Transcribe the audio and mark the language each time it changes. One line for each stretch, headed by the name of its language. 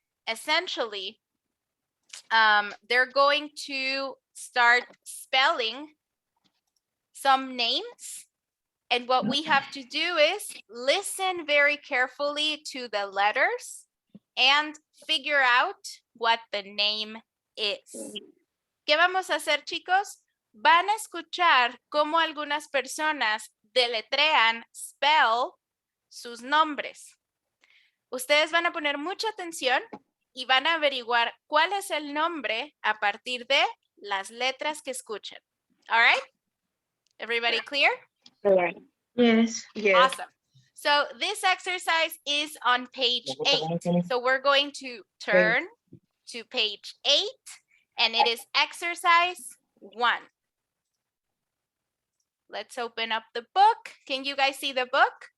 English: Essentially, they're going to start spelling some names. And what we have to do is listen very carefully to the letters and figure out what the name is.
Spanish: ¿Qué vamos a hacer, chicos? Van a escuchar cómo algunas personas deletrean, spell, sus nombres. Ustedes van a poner mucha atención y van a averiguar cuál es el nombre a partir de las letras que escuchen.
English: All right? Everybody clear? Yes. Awesome. So this exercise is on page 8. So we're going to turn to page 8 and it is exercise 1. Let's open up the book. Can you guys see the book?